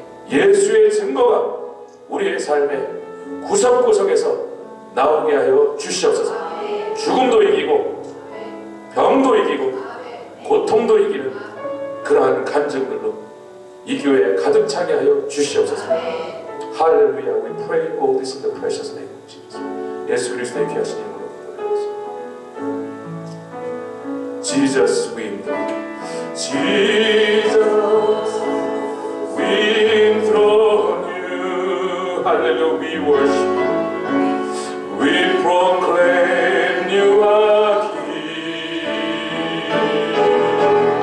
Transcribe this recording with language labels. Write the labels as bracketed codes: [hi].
[ko] 예수의 증거가 우리의 삶의 구석구석에서 나오게 하여 주시옵소서. 죽음도 이기고 병도 이기고 고통도 이기는 그러한 간증들로 이 교회에 가득 차게 하여 주시옵소서. 할렐루야. [en] We pray all this in the precious name of Jesus. [ko] 예수 그리스도의 귀하신 이름으로 기도드립니다. [en] Jesus we Jesus we enthrone you. Hallelujah. We worship you. We proclaim you are King.